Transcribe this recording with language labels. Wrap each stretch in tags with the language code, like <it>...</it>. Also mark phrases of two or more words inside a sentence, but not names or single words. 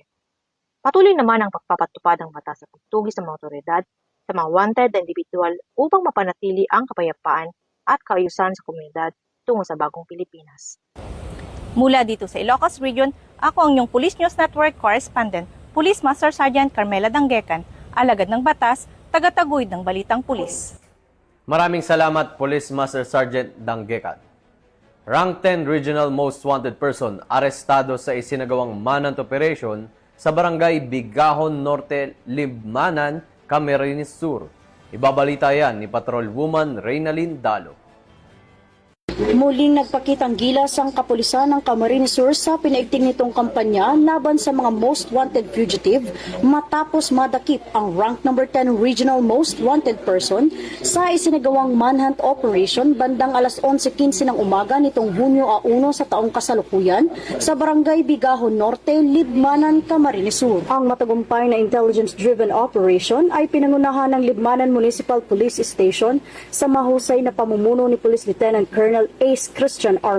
<tl>Patuloy naman ang pagpapatupad ng batas sa pagtugis ng mga otoridad sa mga wanted na individual upang mapanatili ang kapayapaan at kaayusan sa komunidad tungo sa bagong Pilipinas. Mula dito sa Ilocos Region, ako ang inyong Police News Network correspondent, Police Master Sergeant Carmela Dangguacan, alagad ng batas, tagataguyod ng Balitang Pulis. Maraming salamat, Police Master Sergeant Dangguacan.</tl> <en>Rank 10 Regional Most Wanted Person</en> <tl>arestado sa isinagawang</tl> <en>manhunt operation</en> <tl>sa Barangay Bigahon Norte, Libmanan, Camarines Sur. Ibabalita yan ni Patrol Woman Reynalyn Dalo. Muling nagpakitang gilas ang kapulisan ng Camarines Sur sa pinaigting nitong kampanya laban sa mga</tl> <en>most wanted fugitive</en> <tl>matapos madakip ang</tl> <en>rank number 10 regional most wanted person</en> <tl>sa isinagawang</tl> <en>manhunt operation</en> <tl>bandang alas 11:15 ng umaga nitong Hunyo 1 sa taong kasalukuyan sa Barangay Bigahon Norte, Libmanan, Camarines Sur. Ang matagumpay na</tl> <en>intelligence-driven operation</en> <tl>ay pinangunahan ng Libmanan Municipal Police Station sa mahusay na pamumuno ni Police Lieutenant Colonel Ace Christian R.</tl>